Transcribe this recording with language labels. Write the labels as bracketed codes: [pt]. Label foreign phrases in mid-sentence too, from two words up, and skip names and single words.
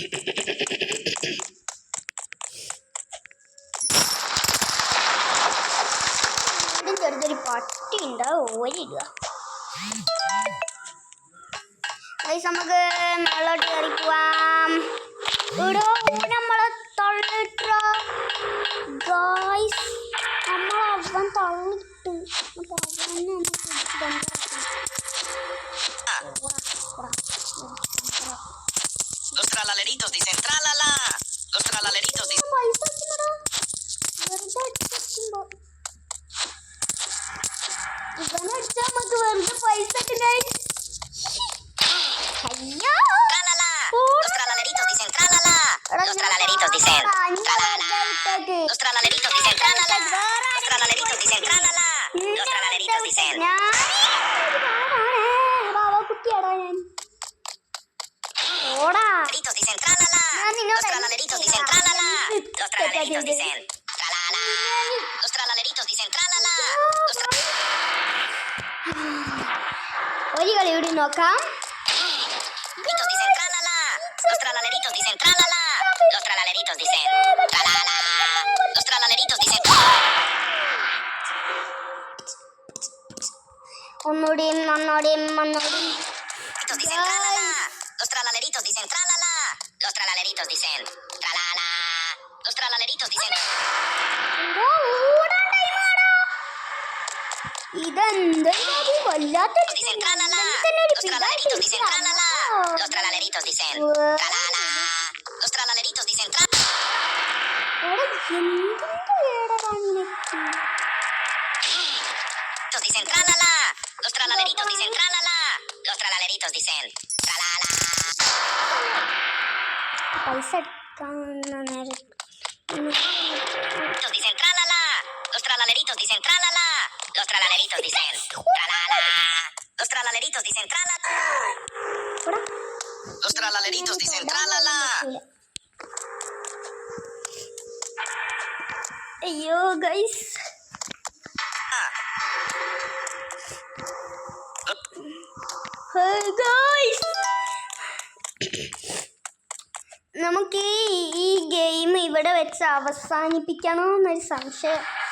[ml] വീണ്ടും ചെറുതൊരു പട്ടി ഉണ്ട്, ഓരിടുക. നമുക്ക് മേളോട്ട് കയറി പോവാം. ഇവിടെ നമ്മളെ തള്ളിട്ട ഗായ്സ്, നമ്മളവൻ തള്ളിട്ട്. അപ്പോൾ അവനെ [es] Los tralaleritos dicen tralala. Los tralaleritos dicen. [ml] പൈസ ഇവനടിച്ചാൽ നമുക്ക് വെറുതെ പൈസ അയ്യോ. [es] Los tralaleritos dicen tralala. Los tralaleritos dicen tralala. Los tralaleritos dicen tralala. descent. [ml] കുട്ടിയാടാ ഞാൻ. ഓടാ. [es] Aleritos dicen tralala. [ml] ഞാൻ നിന്നോട് [es] Los tralaleritos dicen tralala. Los tralaleritos dicen tralala. Los tralaleritos dicen tralala. Los [ml] ഒരു കളി കൂടി നോക്കാം. [es] tralaleritos dicen tralala. Los tralaleritos dicen tralala. Los tralaleritos dicen tralala. Los tralaleritos dicen [ml] ഒന്നുകൂടിയും [es] dicen tralala. Los tralaleritos dicen tralala. Los tralaleritos dicen tralala. Los tralaleritos dicen [ml] ഇതെന്താ വല്ലാത്ത [es] dicen tralala. Los tralaleritos dicen tralala. Los tralaleritos dicen tralala. Los tralaleritos dicen tralala. Dicen tralala. Los tralaleritos dicen tralala. Los tralaleritos dicen tralala. [ml] പൈസ എടുക്കാവുന്ന നേരം [es] Dicen tralala. Los tralaleritos dicen tralala. Los tralaleritos dicen tralala. Los tralaleritos dicen tralala. Los tralaleritos dicen tralala. [ml] അയ്യോ ഗൈസ്, നമുക്ക് ഈ ഗെയിം ഇവിടെ വെച്ച് അവസാനിപ്പിക്കണോ എന്നൊരു സംശയം.